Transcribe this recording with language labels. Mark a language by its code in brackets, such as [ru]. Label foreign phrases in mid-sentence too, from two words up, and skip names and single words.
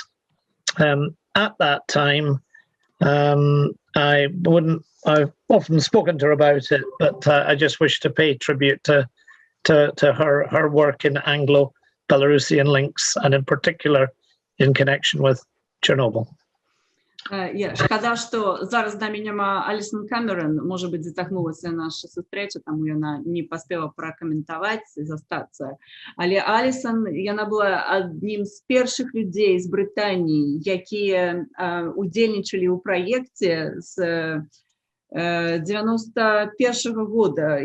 [en] At that time, I've often spoken to her about it, but I just wish to pay tribute to her work in Anglo-Belarusian links, and in particular in connection with Chernobyl. [be] Шкада, што зараз з намі няма Алісон Камерон, можа быць, зацягнулася наша сустрэча, таму яна не паспела пракаментаваць і застацца. Але Алісон, яна была аднім з першых людзей з Брытаніі, якія удзельнічалі ў праекце з 91-го года.